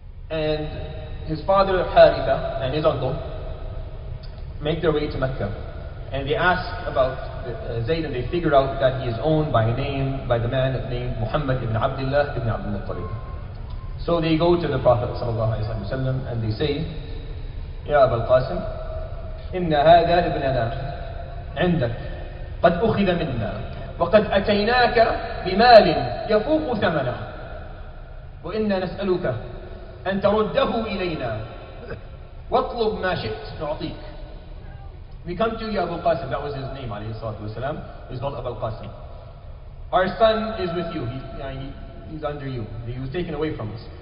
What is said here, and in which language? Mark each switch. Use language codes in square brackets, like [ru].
[en] And his father Haritha and his uncle make their way to Mecca. And they ask about Zaid, and they figure out that he is owned by the man named Muhammad ibn Abdullah ibn Abdul Muttalib. So they go to the Prophet ﷺ and they say, [ar] Ya Abu al-Qasim, inna hadha ibnana عندك قد أخذ منا وقد أتيناك بمال يفوق ثمنه وإنا نسألك أن ترده إلينا واطلب ما شئت نعطيك. [en] We come to you, Abu al-Qasim, that was his name, alayhi salatu wasalam. He was called Abu al-Qasim. Our son is with you, he's under you. He was taken away from us.